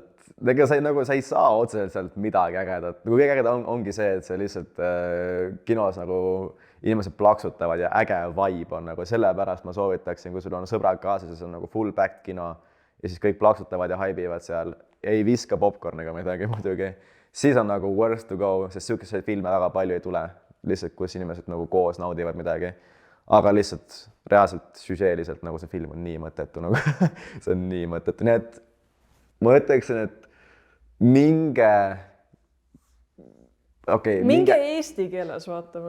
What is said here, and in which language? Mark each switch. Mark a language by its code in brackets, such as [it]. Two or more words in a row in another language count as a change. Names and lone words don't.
[et] Ega sa ei saa otseselt sealt midagi ägedat. Nagu kõige ägeda ongi see, et see lihtsalt kinos nagu inimesed plaksutavad ja äge vibe on nagu sellepärast ma soovitaksin, kui sul on sõbrad kaasas ja see on nagu [en] full back [et] kino ja siis kõik plaksutavad ja haibivad seal. Ei viska popcorniga midagi muidugi. Siis on nagu [en] worth to go, [et] sest selliseid filme väga palju ei tule. Lihtsalt, kus inimesed nagu koos naudivad midagi. Aga lihtsalt reaalselt süžeeliselt nagu see film on nii mõttetu. Nagu. see on nii mõttetu. Nii et ma ütleksin, et minge eesti keeles vaatama.